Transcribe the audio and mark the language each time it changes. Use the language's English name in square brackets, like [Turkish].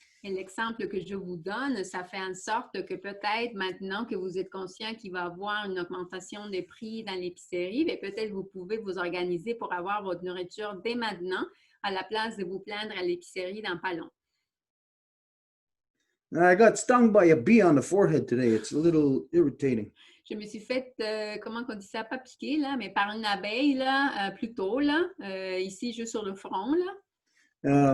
[French] Et l'exemple que je vous donne, ça fait en sorte que peut-être maintenant que vous êtes conscient qu'il va y avoir une augmentation des prix dans l'épicerie, mais peut-être vous pouvez vous organiser pour avoir votre nourriture dès maintenant à la place de vous plaindre à l'épicerie dans pas long. [English] I got stung by a bee on the forehead today. It's a little irritating. [French] Je me suis fait, comment on dit ça, pas piquer, là, mais par une abeille, là, plus tôt, là, ici, juste sur le front, là.